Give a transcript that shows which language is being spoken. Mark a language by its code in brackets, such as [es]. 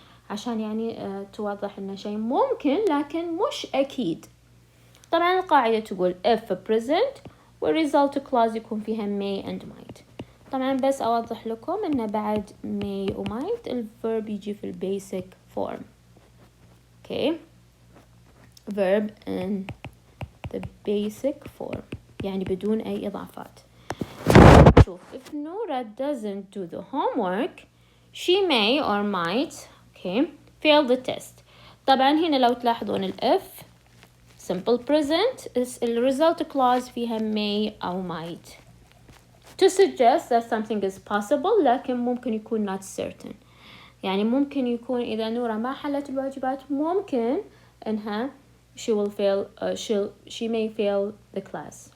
[ar] عشان يعني توضح إن شيء ممكن لكن مش أكيد. طبعا القاعدة تقول if present والresult clause يكون فيها may and might. طبعا بس أوضح لكم إن بعد may و might الverb يجي في basic form. [en] okay verb in the basic form [ar] يعني بدون أي إضافات. شوف [en] if Nora doesn't do the homework she may or might fail the test. [ar] طبعا هنا لو تلاحظون ال [en] if simple present ال result clause فيها may أو might to suggest that something is possible [ar] لكن ممكن يكون [en] not certain. [ar] يعني ممكن يكون إذا نورا ما حلت الواجبات ممكن إنها [en] she may fail the class.